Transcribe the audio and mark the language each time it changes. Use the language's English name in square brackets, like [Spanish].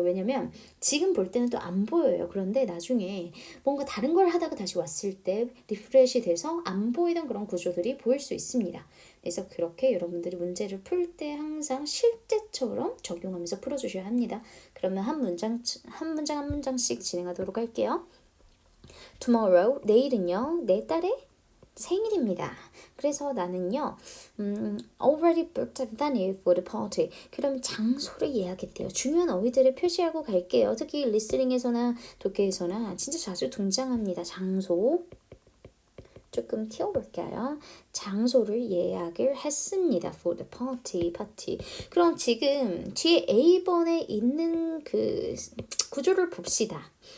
[Korean] 왜냐면 지금 볼 때는 또 안 보여요. 그런데 나중에 뭔가 다른 걸 하다가 다시 왔을 때 리프레시 돼서 안 보이던 그런 구조들이 보일 수 있습니다. 그래서 그렇게 여러분들이 문제를 풀 때 항상 실제처럼 적용하면서 풀어주셔야 합니다. 그러면 한 문장씩 진행하도록 할게요. Tomorrow, 내일은요, 내 딸의 생일입니다. 그래서 나는요, [English] already booked a venue for the party. [Korean] 그럼 장소를 예약했대요. 중요한 어휘들을 표시하고 갈게요. 특히 리스닝에서나 독해에서나 진짜 자주 등장합니다. 장소. 조금 튀어볼게요. 장소를 예약을 했습니다. [English] For the party. [Korean] 그럼 지금 뒤에 A번에 있는 그 구조를 봅시다.